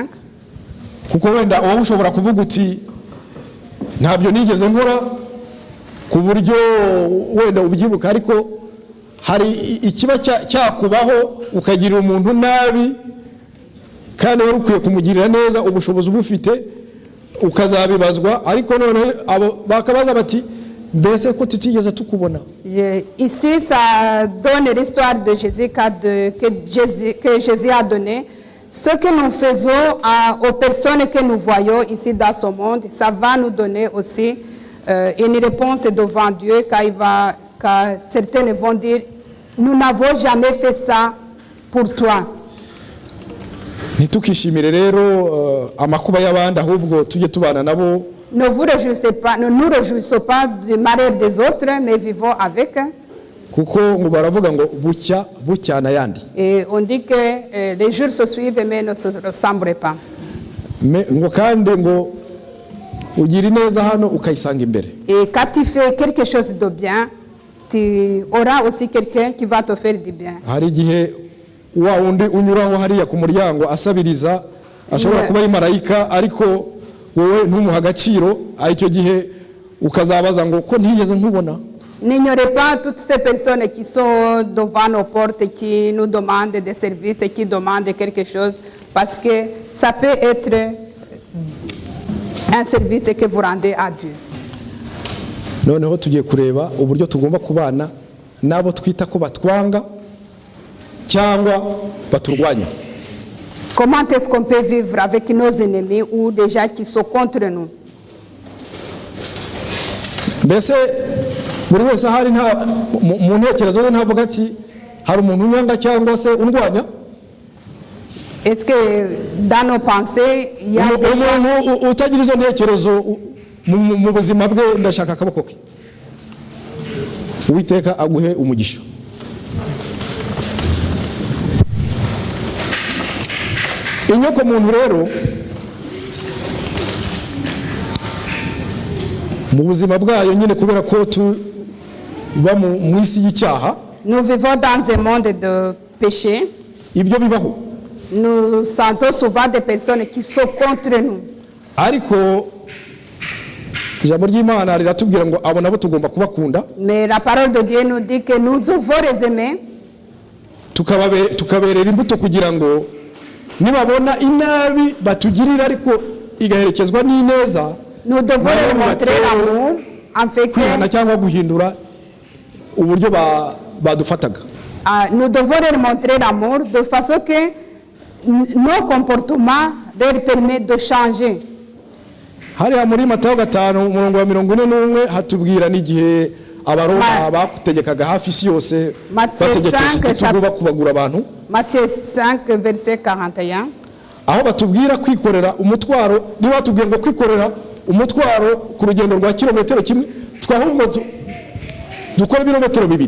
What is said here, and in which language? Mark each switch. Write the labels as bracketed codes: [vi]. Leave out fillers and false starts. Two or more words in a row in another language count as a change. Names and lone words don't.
[rw] Kuko wenda wowe ushobora kuvuga uti ntabyo nigeze nkora ku buryo wenda ubyibuka, ariko hari ikiba cyakubaho ukagirira umuntu nabi kandi wari ukwiye kumugirira neza, ubushobozi ubufite ukazabibazwa, ariko none abo bakabaza bati mbese ko tutigeze tukubona. [fr] Ici ça donne l'histoire de Jésus que Jésus a donné. Ce que nous faisons aux personnes que nous voyons ici dans ce monde, ça va nous donner aussi une réponse devant Dieu, car certains vont dire, nous n'avons jamais fait ça pour toi. [rw] Ntitukishimire rero amakuba y'abandi, ahubwo tujye tubana nabo. [fr] Ne nous réjouissons pas du malheur des autres, mais vivons avec. [rw] Kuko ngo baravuga ngo bucya bucyana yandi. [fr] Et on dit que les jours se suivent mais ne se ressemblent pas. [rw] Ngo kandi ngo ugira neza hano ukayisanga imbere. [fr] Et quand tu fais quelque chose de bien, tu auras aussi quelqu'un qui va te faire du bien. [rw] Hari igihe wa undi unyuraho hariya ku muryango asabiriza, ashobora kuba ari marayika, ariko wowe ntumuha agaciro, icyo gihe ukazabaza ngo ko ntigeze nkubona. [fr] N'ignorez pas toutes ces personnes qui sont devant nos portes, qui nous demandent des services, qui demandent quelque chose, parce que ça peut être un service que vous rendez à Dieu. [rw] Noneho tugiye kureba uburyo tugomba kubana nabo twita ko batwanga cyangwa baturwanya. [fr] Comment est-ce qu'on peut vivre avec nos ennemis ou des gens qui sont contre nous? [rw] Mbese buri wese ahari mu ntekerezo ze ntavuga ati hari umuntu unyanga cyangwa se undwanya? [fr] Est-ce que dans nos pensées il y a [rw] umuntu utagira izo ntekerezo mu buzima bwe, ndashaka akaboko ke. Uwiteka aguhe umugisha. Inyoko muntu rero mu buzima bwayo nyine, kubera ko tuba mu isi y'icyaha, [fr] nous vivons dans un monde de péché. [rw] Ibyo bibaho. [fr] Nous sentons souvent des personnes qui sont contre nous. [rw] Ariko ijambo ry'Imana riratubwira ngo abo nabo tugomba kubakunda. [fr] Mais la parole de Dieu nous dit que nous devons les aimer. [rw] Tukaberera imbuto kugira ngo nibabona inabi batugirira ariko igaherekezwa n'ineza, [fr] nous devons leur montrer l'amour en fait que [rw] kwihana cyangwa guhindura uburyo badufataga. [fr] Nous devons leur montrer l'amour de façon que nos comportements leur permettent de changer. [rw] Hariya muri Matayo 5:41 hatubwira n'igihe abaroma bakutegekaga hafi isi yose, bategekesha kubagura abantu. [fr] Matthieu 5 verset 41. [rw] Aho batubwira kwikorera umutwaro, niba batubwiye ngo kwikorera umutwaro ku rugendo rwa kilometero kimwe, twahubwo dukora ibirometero 2.